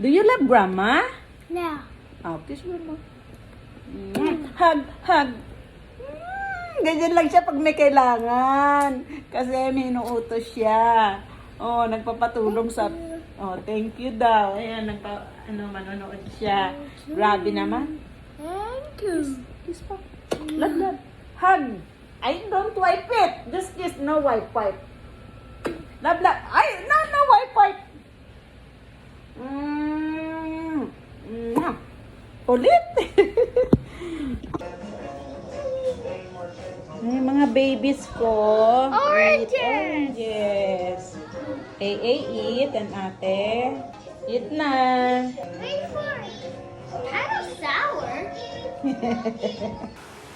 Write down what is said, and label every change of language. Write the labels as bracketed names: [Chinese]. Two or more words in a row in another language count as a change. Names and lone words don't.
[English] love grandma? No. Oh, kiss grandma. Hug, hug. [Filipino] Ganyan lang siya pag may kailangan. Kasi may inuutos siya. Oh, nagpapatulong sa... Oh, [English] thank you [Filipino] daw. Ayan, manonood siya. Grabe naman. [English] Thank you. Kiss pa. Love, love. Hug. I don't wipe it. Just kiss. No wipe, wipe. Love, love. Ay, no, no wipe, wipe. [Filipino] Ulit. Ay, mga babies ko. [English] Oranges. Eat oranges. Eat. And ate. Eat na. Wait for it. Kind of sour.